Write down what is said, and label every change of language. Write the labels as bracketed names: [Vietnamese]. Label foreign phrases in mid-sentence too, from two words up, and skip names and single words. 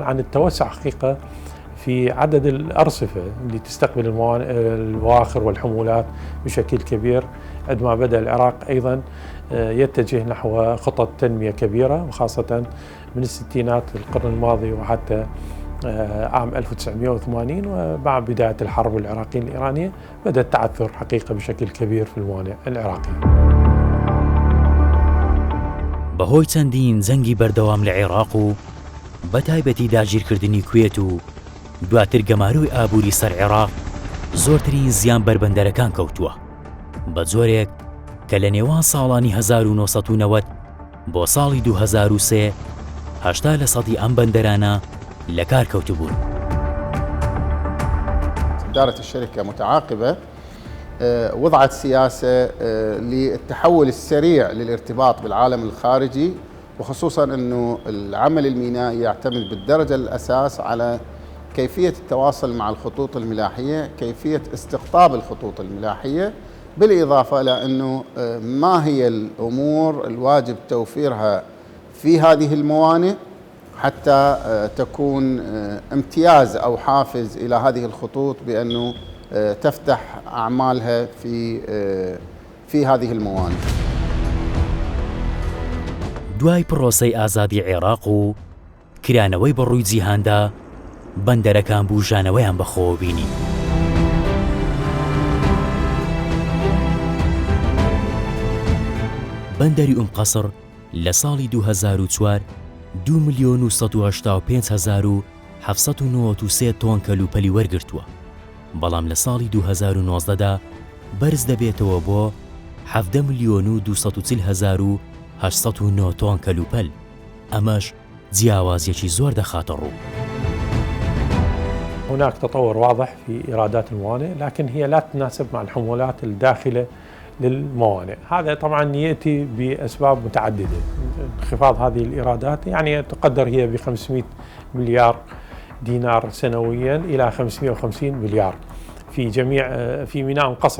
[Arabic] عن التوسع حقيقة في عدد الأرصفة اللي تستقبل البواخر والحمولات بشكل كبير، عندما بدأ العراق أيضا يتجه نحو خطط تنمية كبيرة، وخاصة من الستينات القرن الماضي وحتى عام 1980 ومع بداية الحرب العراقية الإيرانية بدأ التعثر حقيقة بشكل كبير في الموانئ العراقية. [Central Kurdish] بەهۆی چەندین جەنگی بەردەوام لە عێراق و بەتایبەتی داگیرکردنی کوێت و دواتر گەماروی ئابووری سەر عێراق زۆرترین زیان بەربەندەرەکان کەوتووە بە جۆرێک کە لە نێوان ساڵانی 1990 بۆ ساڵی 2003 80% ئەم بەندەرانە لە کار کەوتبوون. [Arabic] إدارة الشركة متعاقبة وضعت سياسة للتحول السريع للارتباط بالعالم الخارجي، وخصوصا أنه العمل المينائي يعتمد بالدرجة الأساس على كيفية التواصل مع الخطوط الملاحية، كيفية استقطاب الخطوط الملاحية، بالإضافة إلى أنه ما هي الأمور الواجب توفيرها في هذه الموانئ حتى تكون امتياز أو حافز إلى هذه الخطوط بأنه تفتح أعمالها في هذه الموانئ. [Central Kurdish] دوای پرۆسەی ئازادی عێراق و کرانەوەی بەڕووی جیهاندا بەندەرەکان بوژانەوەیان بەخۆوە بینی. بەندەری قەسر لە ساڵی 2004 2,185,793 تۆن کەلوپەلی وەرگرتووە، بەڵام لە ساڵی 2019دا بەرز دەبێتەوە بۆ 17,240,809 تۆن کەلوپەل. ئەمەش جیاوازیەکی زۆر دەخاتە ڕوو. [Arabic] هناك تطور واضح في إيرادات الموانئ، لكن هي لا تتناسب مع الحمولات الداخلة للموانئ. هذا طبعا يأتي بأسباب متعددة. انخفاض هذه الإيرادات يعني تقدر هي ب 500 مليار دينار سنويا إلى 550 مليار في جميع في ميناء قصر.